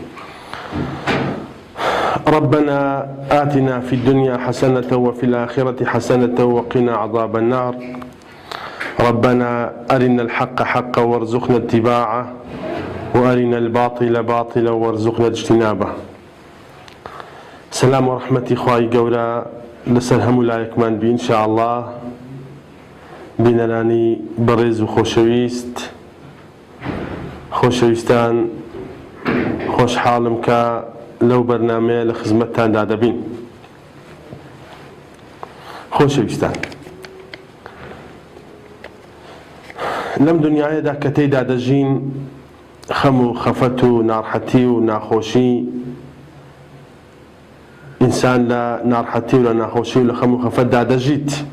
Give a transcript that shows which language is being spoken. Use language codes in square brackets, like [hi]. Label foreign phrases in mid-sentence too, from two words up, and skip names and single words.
[ar] ربنا آتنا في الدنيا حسنة وفي الآخرة حسنة وقنا عذاب النار. ربنا أرنا الحق حقا وارزقنا اتباعه، وأرنا الباطل باطلا وارزقنا اجتنابه. سلام ورحمة [ckb] خواهي قورا لسر همو لایەکمان بی [ar] إنشاء الله. [ckb] بینەرانی بەڕێز و خۆشەویستان، خۆشحاڵم کە لەو بەرنامەیە لە خزمەتتاندا دەبین. خۆشەویستان، لەم دنیایەدا کە تێیدا دەژین خەم و خەفەت و ناڕەحەتی و ناخۆشی، ئینسان لە ناڕەحەتی و لە ناخۆشی و لە خەم و خەفەتدا دەژیت.